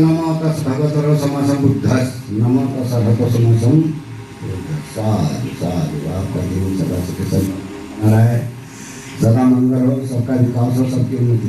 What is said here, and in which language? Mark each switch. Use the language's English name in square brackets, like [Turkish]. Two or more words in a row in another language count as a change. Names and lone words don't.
[Pali] नमो तस् भगवतो सम्मा संबुद्धस्स। नमो तस् भगवतो सम्मा संबुद्धस्स। साधु साधु। [Hindi] आपका जीवन सदा सुख संपन्न रहे, सदा मंगल हो, सबका विकास हो, सबकी उन्नति।